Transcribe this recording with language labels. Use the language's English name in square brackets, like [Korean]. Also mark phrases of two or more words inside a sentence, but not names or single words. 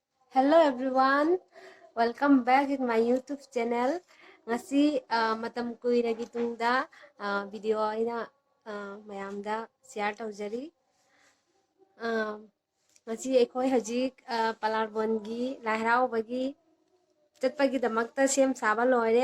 [English] Hello everyone, welcome back in my YouTube channel. [Manipuri] Ngasi matam kuiragi tungda video aina mayamda share tawjari. Ngasi ekoi hajik Pallarbond gi Harauba gi chatpagi damakta sem saba loire.